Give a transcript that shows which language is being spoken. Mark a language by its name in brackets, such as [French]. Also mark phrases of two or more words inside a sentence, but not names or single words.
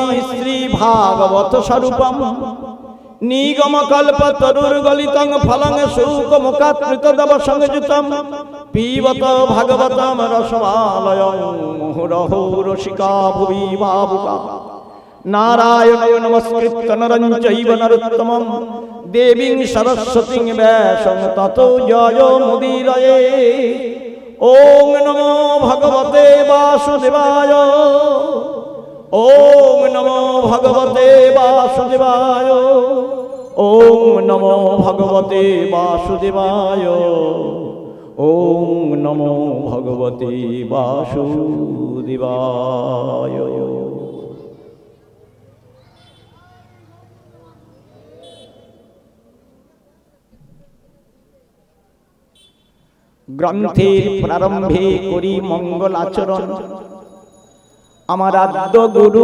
[Sanskrit] শ্রী ভাগবত স্বরূপম নিগম কল্প তরুর্গলিতং ফলং শুকমুখাত্মৃতদব সংযুতম পিবত ভাগবতম রসমালয়ং মুহুরহো রসিকা ভুবি ভাবুকা নারায়ণ নমস্কৃত্য নরং চৈব নরোত্তমং দেবীং সরস্বতীং ব্যাসং ততো জয় মুদীরয়ে। ওং নমো ভগবতে বাসুদেবায় ওং নমো ভগবতে বাসুদেবায় ওং নমো ভগবতে বাসুদেবায় ওং নমো ভগবতে বাসুদেবায়। [Bangla] গ্রন্থের প্রারম্ভে করি মঙ্গল আচরণ আমার আদ্য গুরু